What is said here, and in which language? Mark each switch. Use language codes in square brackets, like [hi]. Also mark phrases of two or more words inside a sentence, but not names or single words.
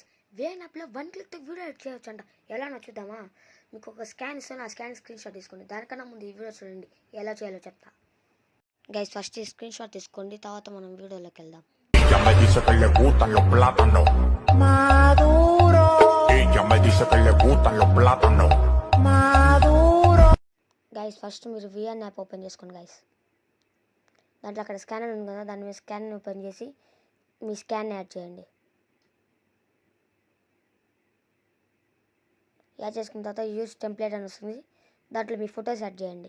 [te] వేన్ యాప్లో 1 క్లిక్తో [en] video edit [te] చేయొచ్చు అంట. ఎలా నచ్చుద్దామా? మీకు ఒక స్కాన్ ఇస్తాను, ఆ [en] scan screen shot [te] తీసుకోండి. దానికన్నా ముందు ఈ వీడియో చూడండి, ఎలా చేయాలో చెప్తా. [en] guys, first [te] ఈ [en] screen shot [te] తీసుకోండి, తర్వాత మనం వీడియోలోకి వెళ్దాం. [es] Ella me dice que le gustan los plátanos maduro. Ella me dice que le gustan los plátanos maduro. [en] Guys, first [te] మీరు విఎన్ [en] app open [te] చేసుకోండి గైస్. దాంట్లో అక్కడ స్కానర్ ఉంది కదా, దాని మీద [en] scan open [te] చేసి మీ [en] scan add [te] చేయండి. యాడ్ చేసుకున్న తర్వాత [en] use template [te] అని వస్తుంది, దాంట్లో మీ [en] photos add [te] చేయండి.